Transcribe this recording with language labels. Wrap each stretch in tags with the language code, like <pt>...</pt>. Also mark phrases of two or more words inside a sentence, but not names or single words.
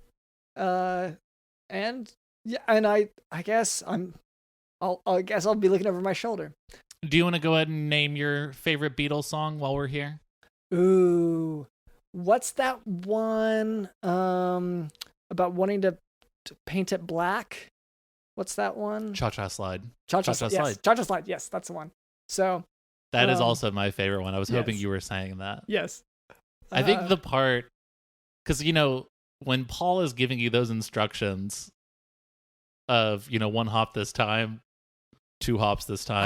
<en>I guess I'll be looking over my shoulder. Do you want to go ahead and name your favorite Beatles song while we're here? Ooh, what's that one about wanting to paint it black? What's that one? Cha-Cha Slide. Cha-Cha Slide. Cha-Cha Slide. Yes, that's the one. So that is also my favorite one. I was hoping you were saying that. Yes. I think the part, because when Paul is giving you those instructions of 1 hop this time, 2 hops this time.</en>